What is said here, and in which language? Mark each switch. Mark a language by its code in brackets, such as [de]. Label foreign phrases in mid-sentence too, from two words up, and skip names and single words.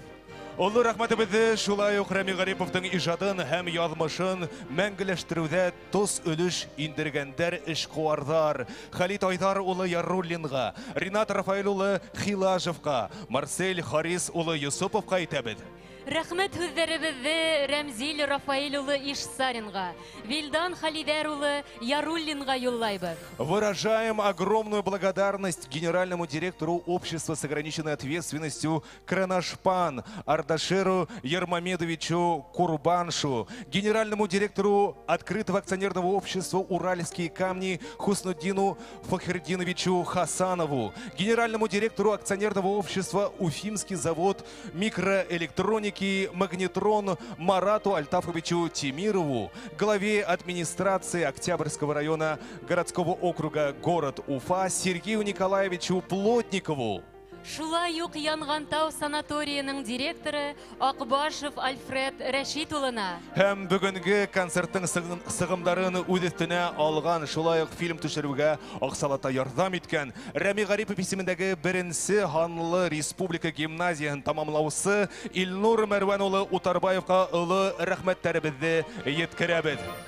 [ba] Олы рәхмәтебеҙҙе шулай уҡ Рәми Ғариповтың ижадын һәм яҙмышын мәңгеләштереүҙә тос өлөш индергәндәр эшҡыуарҙар Халит Айдар улы Яруллинға, Ринат Рафаил улы Хилажевҡа, Марсель Харис улы Юсуповҡа итәбеҙ. Рәхмәт һүҙҙәребеҙҙе Рәмзил Рафаил улы Ишсаринға, Вилдан Халидәр улы Яруллинға юллайбыҙ. [ru] Выражаем огромную благодарность генеральному директору общества с ограниченной ответственностью Кранашпан Ардашеру Ермамедовичу Курбаншу, генеральному директору открытого акционерного общества «Уральские камни» Хуснуддину Фахердиновичу Хасанову, генеральному директору акционерного общества «Уфимский завод микроэлектроники» Магнитрон Марату Альтафовичу Тимирову, главе администрации Октябрьского района городского округа город Уфа Сергею Николаевичу Плотникову. [ba] Шулай уҡ Янғантау санаторийының директоры Аҡбашев Альфред Рәшит улына. Һәм бүгенге концерттың сығымдарын үҙ өҫтөнә алған, шулай уҡ фильм төшөрөүгә аҡсалата ярҙам иткән Рәми Ғарипов исемендәге беренсе һанлы республика гимназияһын тамамлаусы Илнур Мәрвән улы Утарбаевҡа оло рәхмәттәребеҙҙе еткерәбеҙ.